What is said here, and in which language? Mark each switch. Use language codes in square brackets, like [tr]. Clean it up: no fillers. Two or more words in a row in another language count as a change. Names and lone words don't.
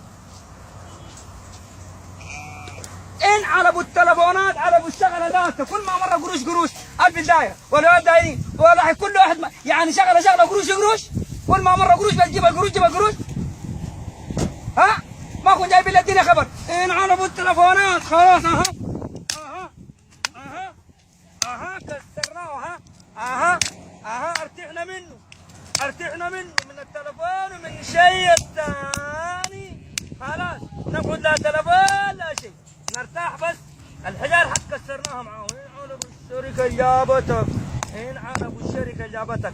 [ar] ان علبوا التلفونات، علبوا الشغله ذاتها، كل ما مره قروش قروش، ألف دايره ولا دايرين ولا كل واحد يعني شغله قروش قروش، كل ما مره قروش بتجيب القروش، جيب القروش. ها؟ ما كنت جايبين للدنيا خبر، ان علبوا التلفونات خلاص. اها اها اها اها كسرناه. اها اها ارتحنا منه، ارتحنا منه، من التلفون ومن الشيء الثاني. خلاص نقعد لا تلفون لا شيء، نرتاح بس. الحجار حق كسرناها معاه. ان علبوا الشركه جابتك، ان علبوا الشركه جابتك.